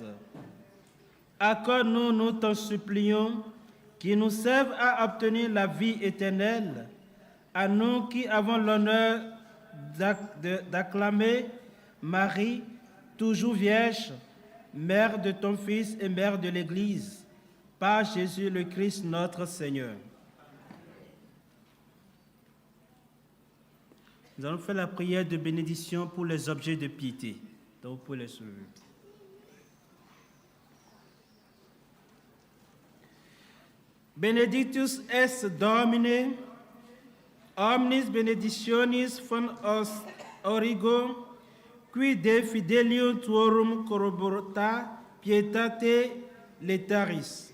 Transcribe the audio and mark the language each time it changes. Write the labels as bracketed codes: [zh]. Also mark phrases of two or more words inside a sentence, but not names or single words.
[fr] Accorde-nous, nous t'en supplions, qui nous servent à obtenir la vie éternelle, à nous qui avons l'honneur d'acclamer Marie, toujours vierge, mère de ton Fils et mère de l'Église, par Jésus le Christ notre Seigneur. Nous allons faire la prière de bénédiction pour les objets de piété. Donc, vous pouvez les soulever. [la] Benedictus est Domine, omnis benedictionis von origo, qui de fidelium tuorum corroborata pietate letaris.